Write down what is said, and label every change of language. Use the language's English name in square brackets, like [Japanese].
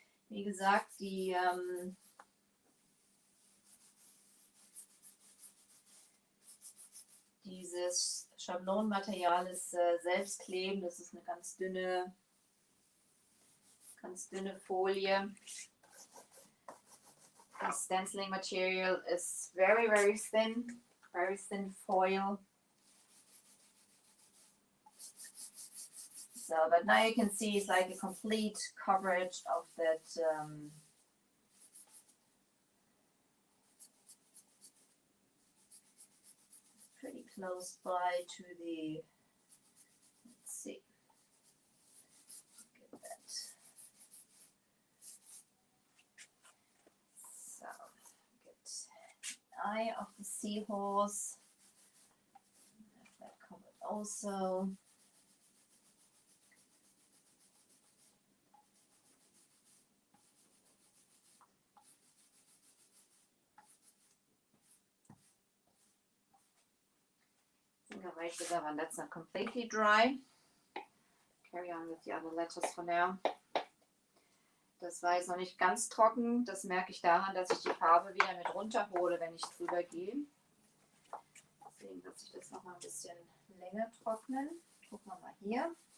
[German] Wie gesagt, dieses Schablonenmaterial ist selbstklebend. Das ist eine ganz dünne Folie. [English] The stenciling material is very, very thin foil. So, but now you can see it's like a complete coverage of that pretty close by to the, let's see, get that. So, get the eye of the seahorse. Have that covered also. Wait with that one, that's not completely dry. Carry on with the other letters for now. [German] Das war jetzt noch nicht ganz trocken. Das merke ich daran, dass ich die Farbe wieder mit runterhole, wenn ich drüber gehe. Deswegen wird sich das noch mal ein bisschen länger trocknen. Gucken wir mal hier.